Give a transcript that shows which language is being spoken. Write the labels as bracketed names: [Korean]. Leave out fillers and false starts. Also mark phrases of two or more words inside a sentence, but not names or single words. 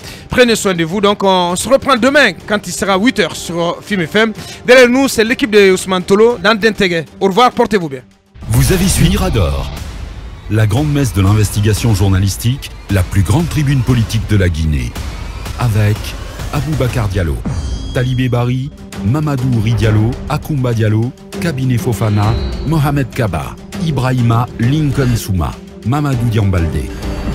[French] Prenez soin de vous. Donc, on se reprend demain quand il sera 8 h sur Film FM. Derrière nous, c'est l'équipe de Ousmane Tolo dans Dentege. Au revoir, portez-vous bien. Vous avez suivi Mirador, la grande messe de l'investigation journalistique, la plus grande tribune politique de la Guinée. Avec Aboubacar Diallo, Talibé Bari, Mamadou Ouri Diallo, Akoumba Diallo, Kabinet Fofana, Mohamed Kaba, Ibrahima Lincoln Souma, Mamadou Diambalde.